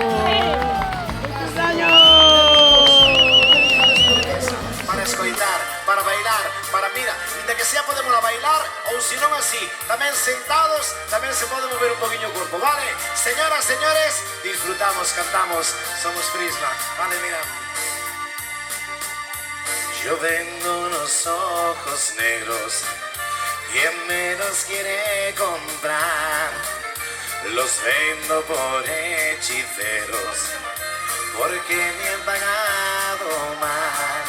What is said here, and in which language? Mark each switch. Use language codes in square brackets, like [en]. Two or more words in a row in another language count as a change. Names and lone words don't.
[gl] Para escoitar, para bailar, para mira, de que sea podemos bailar ou se non así, tamén sentados, tamén se pode mover un poquinho o corpo, vale? [es] Señoras, señores, disfrutamos, cantamos, somos Prisma, vale, mira. Yo tengo unos ojos negros, ¿quién me los quiere comprar? Los vendo por hechiceros, porque me han pagado mal.